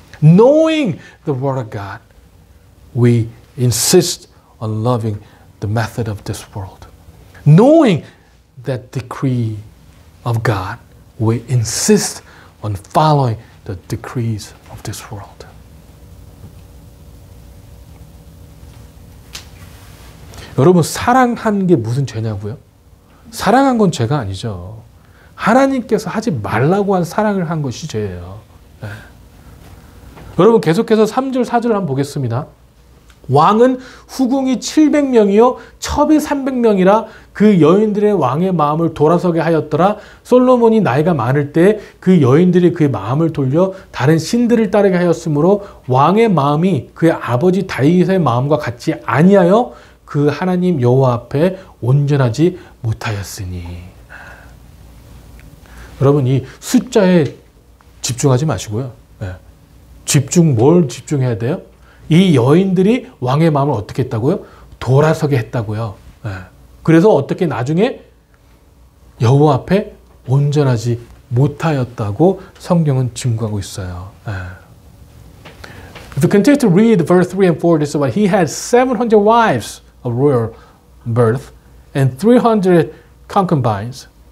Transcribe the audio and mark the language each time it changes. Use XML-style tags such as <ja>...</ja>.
<en>Knowing the word of God, we insist on loving the method of this world. Knowing that decree of God, we insist on following the decrees of this world.</en> <ko>여러분 사랑한 게 무슨 죄냐고요? 사랑한 건 죄가 아니죠. 하나님께서 하지 말라고 한 사랑을 한 것이 죄예요. 네. 여러분 계속해서 3절 4절 한번 보겠습니다. 왕은 후궁이 700명이요 첩이 300명이라 그 여인들의 왕의 마음을 돌아서게 하였더라. 솔로몬이 나이가 많을 때 그 여인들이 그의 마음을 돌려 다른 신들을 따르게 하였으므로 왕의 마음이 그의 아버지 다윗의 마음과 같이 아니하여 그 하나님 여호와 앞에 온전하지 못하였으니. 여러분 이 숫자에 집중하지 마시고요. 뭘 집중해야 돼요? 이 여인들이 왕의 마음을 어떻게 했다고요? 돌아서게 했다고요. 그래서 어떻게 나중에 여호와 앞에 온전하지 못하였다고 성경은 증거하고 있어요.</ko> <en>If you continue to read verse 3 and 4, this is what he had 700 wives of royal birth and 300 concubines.</en>